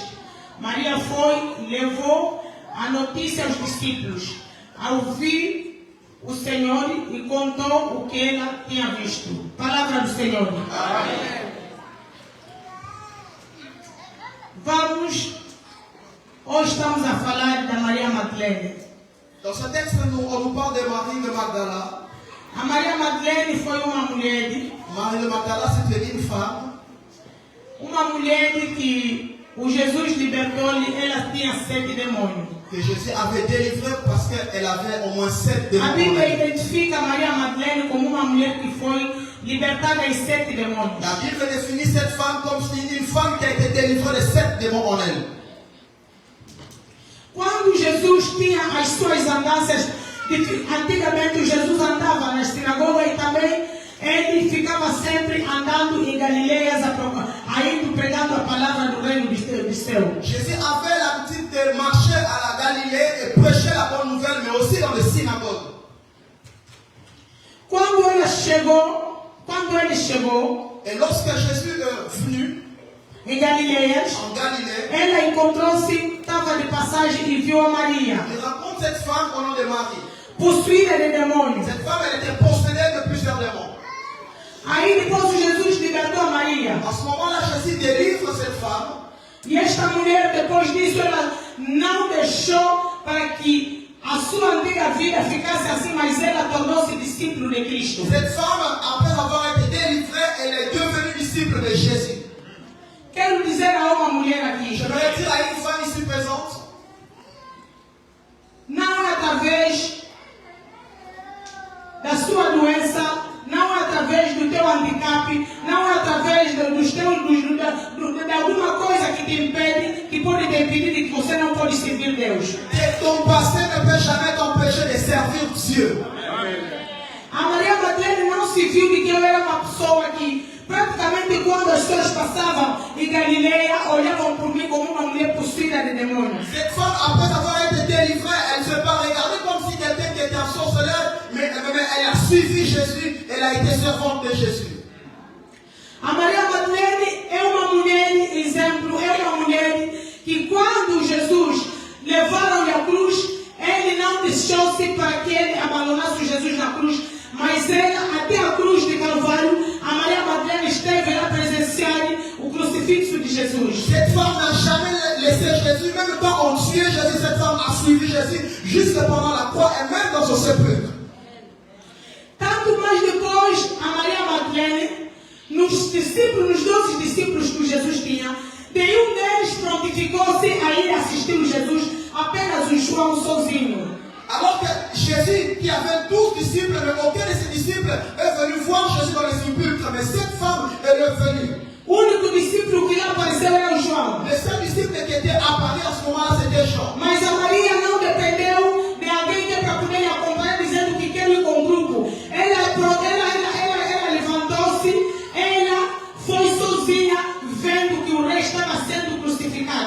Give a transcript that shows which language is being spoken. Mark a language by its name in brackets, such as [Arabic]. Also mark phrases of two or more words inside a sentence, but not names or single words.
[Portuguese] Maria foi e levou a notícia aos discípulos. Ao vir o Senhor e contou o que ela tinha visto. Palavra do Senhor. Amém. Hoje estamos a falar da Maria Madeleine. [French] Dans ce texte, on nous parle de Marie de Magdala. [Portuguese] A Maria Madeleine foi uma mulher. [French] Marie de Magdala, c'était une femme. [Portuguese] Uma mulher que o Jesus libertou-lhe, ela tinha 7 demônios. [French] Que Jésus avait délivré parce qu'elle avait au moins 7 démons. [Portuguese] A Bíblia identifica Maria Madeleine como uma mulher que foi libertada de 7 demônios. [French] La Bible définit cette femme comme une femme qui a été délivrée de 7 démons en elle. [Portuguese] Quando Jesus tinha as suas andanças, antigamente Jesus andava nas sinagogas e também ele ficava sempre andando em Galileia, indo pregando a palavra do reino do céu. [French] Jésus avait l'habitude de marcher à la Galilée et prêcher la bonne nouvelle, mais aussi dans les synagogues. [Portuguese] Quando ele chegou, [French] et lorsque Jésus est venu [Portuguese] em Galiléia, [French] en Galilée, [Portuguese] ela encontrou-se, estava de passagem e viu a Maria, [French] il rencontre cette femme au nom de Marie. [Portuguese] possuída de demônios. [French] Cette femme, elle était possédée de plusieurs démons. [Portuguese] Aí depois Jesus libertou a Maria. [French] À ce moment-là, Jésus délivre cette femme. [Portuguese] E esta mulher, depois disso, ela não deixou para que a sua antiga vida ficasse assim, mas ela tornou-se discípulo de Cristo. [French] Cette femme, après avoir été délivrée, elle est devenue disciple de Jésus. [Portuguese] Quero dizer a uma mulher aqui, [French] Je voudrais dire à une femme ici présente, [Portuguese] não é através da sua doença, não é através do teu handicap, não é através de alguma coisa que te impede, que pode te impedir de que você não pode servir Deus. [French] ton passé ne peut jamais t'empêcher de servir Dieu. [Portuguese] A Maria Madeleine não se viu de que eu era uma pessoa que praticamente quando as pessoas passavam em Galileia, olhavam por mim como uma mulher possuída de demônios. [French] Cette femme, après avoir été délivrée, elle ne s'est pas regardée comme si quelqu'un qui était un sorceleur, mais elle a suivi Jésus, elle a été servante de Jésus. [Portuguese] A Maria Madeleine é uma mulher, exemplo, é uma mulher que quando Jesus levaram-lhe a cruz, ele não deixou-se para que ele abandonasse Jesus na cruz, mas ela, até a cruz de Calvário, a Maria Madeleine esteve lá presenciar o crucifixo de Jesus. [French] Cette femme n'a jamais laissé Jésus, même quand on tuait Jésus, cette femme a suivi Jésus jusque pendant la croix et même dans son sépulcre. [Portuguese] Tanto mais depois, a Maria Madeleine, nos 12 discípulos que Jesus tinha, nenhum deles prontificou-se a ir assistir Jesus, apenas o João sozinho. [French] Alors que Jésus, qui avait 12 disciples, mais aucun de ses disciples est venu voir Jésus dans les sépulcres, mais cette femme, elle est venue. [Portuguese] O único discípulo que lhe apareceu era o João. [French] Le seul disciple qui était apparu à ce moment-là, c'était Jean. [Portuguese] Mas a Maria não dependeu de alguém que para poder lhe acompanhar dizendo que quer ir com o grupo. Ela levantou-se, ela foi sozinha, vendo que o rei estava sendo crucificado.